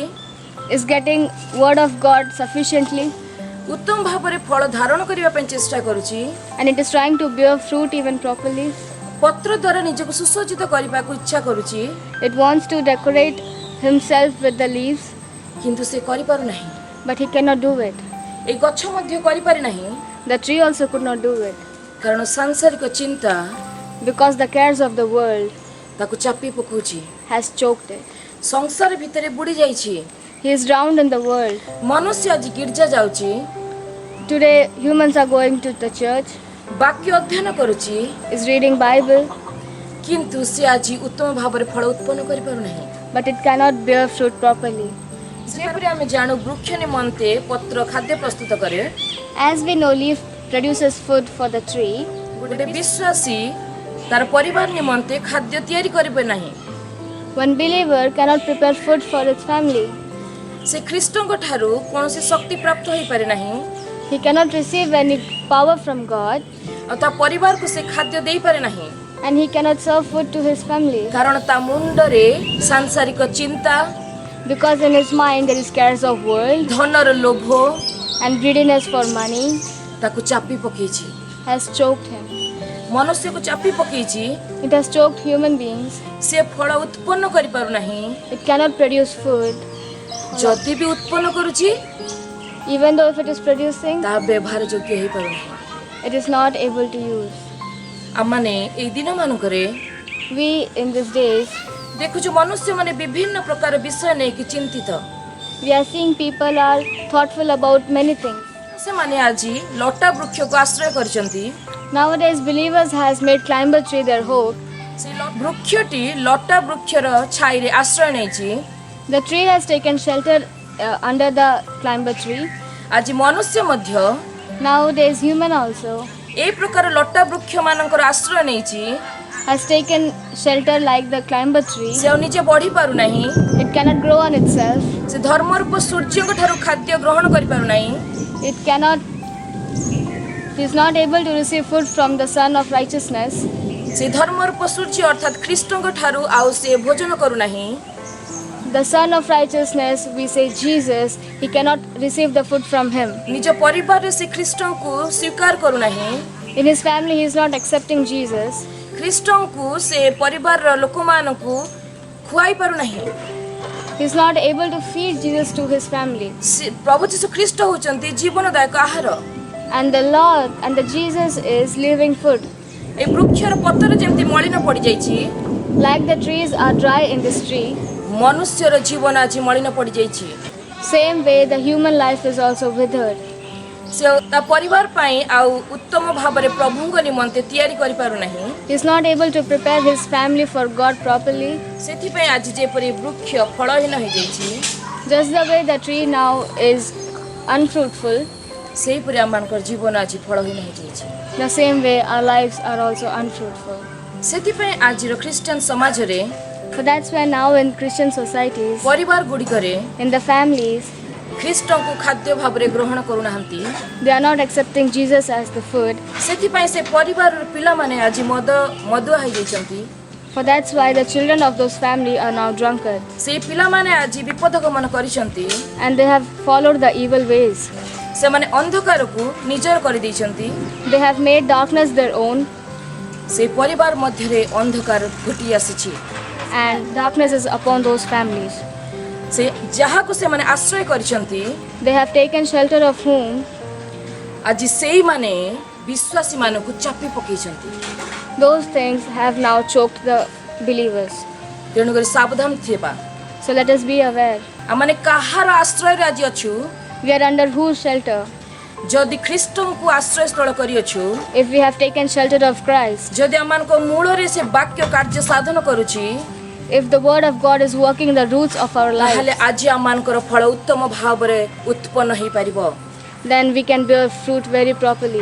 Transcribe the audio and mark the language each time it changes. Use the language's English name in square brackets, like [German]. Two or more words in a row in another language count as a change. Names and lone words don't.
[English] is getting word of God sufficiently, [Odia] ଉତ୍ତମ ଭାବରେ ଫଳ ଧାରଣ କରିବା ପାଇଁ ଚେଷ୍ଟା କରୁଛି [English] and it is trying to bear fruit even properly. [Odia] ପତ୍ର ଦ୍ୱାରା ନିଜକୁ ସୁସଜ୍ଜିତ କରିବାକୁ ଇଚ୍ଛା କରୁଛି [English] It wants to decorate himself with the leaves, [Odia] କିନ୍ତୁ ସେ କରିପାରୁନାହିଁ [English] but he cannot do it. [Odia] ଏ ଗଛ ମଧ୍ୟ କରିପାରି ନାହିଁ [English] The tree also could not do it [Odia] କାରଣ ସାଂସାରିକ ଚିନ୍ତା [English] because the cares of the world [Odia] ତାକୁ ଚାପି ପକାଉଛି [English] has choked it. [Odia] ସଂସାର ଭିତରେ ବୁଡ଼ି ଯାଇଛି [English] He is drowned in the world. [Odia] ମନୁଷ୍ୟ ଆଜି ଗିର୍ଜା ଯାଉଛି [English] Today humans are going to the church, [Odia] ବାକ୍ୟ ଅଧ୍ୟୟନ କରୁଛି [English] is reading Bible, [Odia] କିନ୍ତୁ ସେ ଆଜି ଉତ୍ତମ ଭାବରେ ଫଳ ଉତ୍ପନ୍ନ କରିପାରୁନାହିଁ [English] but it cannot bear fruit properly. [Odia] ଯେପରି ଆମେ ଜାଣୁ ବୃକ୍ଷ ନିମନ୍ତେ ପତ୍ର ଖାଦ୍ୟ ପ୍ରସ୍ତୁତ କରେ [English] As we know, leaf produces food for the tree. [Odia] ଗୋଟେ ବିଶ୍ୱାସୀ ତାର ପରିବାର ନିମନ୍ତେ ଖାଦ୍ୟ ତିଆରି କରିବେ ନାହିଁ [English] One believer cannot prepare food for his family. [Odia] ସେ ଖ୍ରୀଷ୍ଟଙ୍କ ଠାରୁ କୌଣସି ଶକ୍ତି ପ୍ରାପ୍ତ ହୋଇପାରେ ନାହିଁ [English] He cannot receive any power from God, [Odia] ଆଉ ତା ପରିବାରକୁ ସେ ଖାଦ୍ୟ ଦେଇପାରେ ନାହିଁ [English] and he cannot serve food to his family [Odia] କାରଣ ତା ମୁଣ୍ଡରେ ସାଂସାରିକ ଚିନ୍ତା [English] because in his mind there is cares of world [Odia] ଧନର ଲୋଭ [English] and greediness for money [Odia] ତାକୁ ଚାପି ପକେଇଛି [English] has choked him. [Odia] ମନୁଷ୍ୟକୁ ଚାପି ପକେଇଛି [English] It has choked human beings. [Odia] ସେ ଫଳ ଉତ୍ପନ୍ନ କରିପାରୁନାହିଁ [English] It cannot produce food. [Odia] ଯଦି ବି ଉତ୍ପନ୍ନ କରୁଛି [English] Even though if it is producing, [Odia] ତାହା ବ୍ୟବହାର ଯୋଗ୍ୟ ହେଇପାରୁନାହିଁ [English] it is not able to use. [Odia] ଆମମାନେ ଏଇ ଦିନମାନଙ୍କରେ [English] We in these days, [Odia] ଦେଖୁଛୁ ମନୁଷ୍ୟମାନେ ବିଭିନ୍ନ ପ୍ରକାର ବିଷୟ ନେଇକି ଚିନ୍ତିତ [English] we are seeing people are thoughtful about many things. [Odia] ସେମାନେ ଆଜି ଲଟା ବୃକ୍ଷକୁ ଆଶ୍ରୟ କରିଛନ୍ତି [English] Nowadays, believers has made climber tree their hope. [Odia] ସେ ବୃକ୍ଷଟି ଲଟା ବୃକ୍ଷର ଛାଇରେ ଆଶ୍ରୟ ନେଇଛି [English] The tree has taken shelter under the climber tree. [Odia] ଆଜି ମନୁଷ୍ୟ ମଧ୍ୟ [English] Nowadays, human also [Odia] ଏଇ ପ୍ରକାର ଲଟା ବୃକ୍ଷମାନଙ୍କର ଆଶ୍ରୟ ନେଇଛି [English] has taken shelter like the climber tree. [Odia] ସେ ଆଉ ନିଜେ ବଢି ପାରୁନାହିଁ [English] It cannot grow on itself. [Odia] ସେ ଧର୍ମରୂପ ସୂର୍ଯ୍ୟଙ୍କ ଠାରୁ ଖାଦ୍ୟ ଗ୍ରହଣ କରିପାରୁନାହିଁ [English] It cannot. He is not able to receive food from the Son of Righteousness. [Odia] ସେ ଧର୍ମରୂପ ସୂର୍ଯ୍ୟ ଅର୍ଥାତ୍ ଖ୍ରୀଷ୍ଟଙ୍କ ଠାରୁ ଆଉ ସେ ଭୋଜନ କରୁନାହିଁ [English] The Son of Righteousness, we say Jesus, he cannot receive the food from him. [Odia] ନିଜ ପରିବାରରେ ସେ ଖ୍ରୀଷ୍ଟଙ୍କୁ ସ୍ୱୀକାର କରୁନାହିଁ [English] In his family, he is not accepting Jesus. [Odia] ଖ୍ରୀଷ୍ଟଙ୍କୁ ସେ ପରିବାରର ଲୋକମାନଙ୍କୁ ଖୁଆଇ ପାରୁନାହିଁ [English] He is not able to feed Jesus to his family. [Odia] ପ୍ରଭୁ ଯୀଶୁ ଖ୍ରୀଷ୍ଟ ହେଉଛନ୍ତି ଜୀବନଦାୟକ ଆହାର [English] And the Lord and the Jesus is living food. [Odia] ଏ ବୃକ୍ଷର ପତ୍ର ଯେମିତି ମଳିନ ପଡ଼ିଯାଇଛି [English] Like the trees are dry in this tree, [Odia] ମନୁଷ୍ୟର ଜୀବନ ଆଜି ମଳିନ ପଡ଼ିଯାଇଛି [English] same way the human life is also withered. [Odia] ସେ ତା ପରିବାର ପାଇଁ ଆଉ ଉତ୍ତମ ଭାବରେ ପ୍ରଭୁଙ୍କ ନିମନ୍ତେ ତିଆରି କରିପାରୁନାହିଁ [English] He is not able to prepare his family for God properly. [Odia] ସେଥିପାଇଁ ଆଜି ଯେପରି ବୃକ୍ଷ ଫଳହୀନ ହୋଇଯାଇଛି [English] Just the way the tree now is unfruitful, [Odia] ସେହିପରି ଆମମାନଙ୍କର ଜୀବନ ଆଜି ଫଳହୀନ ହୋଇଯାଇଛି [English] the same way our lives are also unfruitful. [Odia] ସେଥିପାଇଁ ଆଜିର ଖ୍ରୀଷ୍ଟିଆନ ସମାଜରେ [English] So that's why now in Christian societies, [Odia] ପରିବାର ଗୁଡ଼ିକରେ [English] in the families, [Odia] ଖ୍ରୀଷ୍ଟଙ୍କୁ ଖାଦ୍ୟ ଭାବରେ ଗ୍ରହଣ କରୁନାହାନ୍ତି [English] they are not accepting Jesus as the food. [Odia] ସେଥିପାଇଁ ସେ ପରିବାରର ପିଲାମାନେ ଆଜି ମଦୁଆ ହୋଇଯାଇଛନ୍ତି [English] For that's why the children of those family are now drunkards. [Odia] ସେଇ ପିଲାମାନେ ଆଜି ବିପଦ ଗମନ କରିଛନ୍ତି [English] And they have followed the evil ways. [Odia] ସେମାନେ ଅନ୍ଧକାରକୁ ନିଜର କରିଦେଇଛନ୍ତି [English] They have made darkness their own, [Odia] ସେଇ ପରିବାର ମଧ୍ୟରେ ଅନ୍ଧକାର ଘୋଟି ଆସିଛି [English] and darkness is upon those families. [Odia] ସେ ଯାହାକୁ ସେମାନେ ଆଶ୍ରୟ କରିଛନ୍ତି [English] They have taken shelter of whom [Odia] ଆଜି ସେଇମାନେ ବିଶ୍ୱାସୀମାନଙ୍କୁ ଚାପି ପକେଇଛନ୍ତି [English] those things have now choked the believers. [Odia] ତେଣୁକରି ସାବଧାନ ଥିବା [English] So let us be aware. [Odia] ଆମେ କାହାର ଆଶ୍ରୟ ଆଜି ଅଛୁ [English] We are under whose shelter? [Odia] ଯଦି ଖ୍ରୀଷ୍ଟଙ୍କ କୁ ଆଶ୍ରୟ ସ୍ଥଳ କରିଅଛୁ [English] If we have taken shelter of Christ, [Odia] ଯଦି ଆମମାନଙ୍କ କୁ ମୂଳ ରେ ସେ ବାକ୍ୟ କାର୍ଯ୍ୟ ସାଧନ କରୁଛି [English] if the word of God is working in the roots of our [Odia] ताहले [English] lives, [Odia] ଆଜି ଆମମାନଙ୍କର ଫଳ ଉତ୍ତମ ଭାବ ରେ ଉତ୍ପନ୍ନ ହୋଇ ପାରିବ [English] then we can bear fruit very properly.